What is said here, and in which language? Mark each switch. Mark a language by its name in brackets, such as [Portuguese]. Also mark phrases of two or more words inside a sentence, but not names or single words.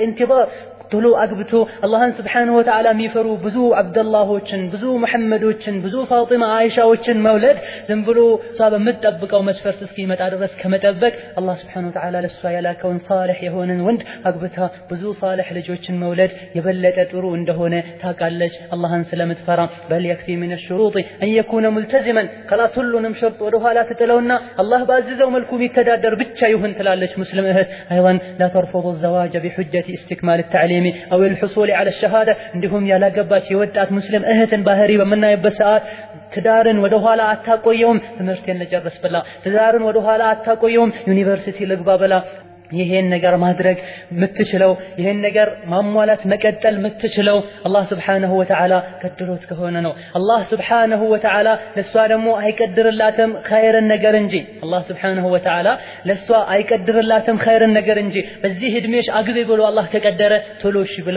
[Amharic] ኢንቲዛር። ቶሎ አግብቶ አላህን [Arabic] سبحانه وتعالى [Amharic] የሚፈሩ ብዙ አብደላሆችን፣ ብዙ መሐመዶችን፣ ብዙ ፋጢማ አይሻዎችን መውለድ ዝም ብሎ እሷ በምትጠብቀው መስፈርት እስኪመጣ ድረስ ከመጠበቅ አላህ [Arabic] سبحانه وتعالى [Amharic] ለሷ ያላከውን ሷሊህ የሆነን ወንድ አግብታ ብዙ ሷሊህ ልጆችን መውለድ የበለጠ ጥሩ እንደሆነ ታውቃለች። አላህን ስለምትፈራ በል [Arabic] يكفي من الشروط أن يكون ملتزما خلاص [Amharic] ሁሉንም ሸርጥ ወደ ኋላ ትጥለውና አላህ ባዘዘው መልኩ የሚተዳደር ብቻ ይሁን ትላለች ሙስሊም እህት። አይዋን [Arabic] لا ترفضوا الزواج بحجة استكمال التعليم أو الحصول على الشهادة። [Amharic] እንዲሁም ያላገባች የወጣት ሙስሊም እህትን ባህሪ በመናይበት ሰዓት ትዳርን ወደ ኋላ አታቆየውም። ትምህርቴን ልጨርስ ብላ ትዳርን ወደ ኋላ አታቆየውም። ዩኒቨርሲቲ ልግባ ብላ ይሄን ነገር ማድረግ ምትችለው ይሄን ነገር ማሟላት መቀጠል ምትችለው አላህ [Arabic] سبحانه وتعالى [Amharic] ቀድሮት ከሆነ ነው። አላህ [Arabic] سبحانه وتعالى [Amharic] ለሷ ደግሞ አይቀድርላትም ኸይርን ነገር እንጂ አላህ [Arabic] سبحانه وتعالى [Amharic] ለሷ አይቀድርላትም ኸይርን ነገር እንጂ በዚህ እድሜሽ አግቢ ብሎ አላህ ከቀደረ ቶሎሽ ብላ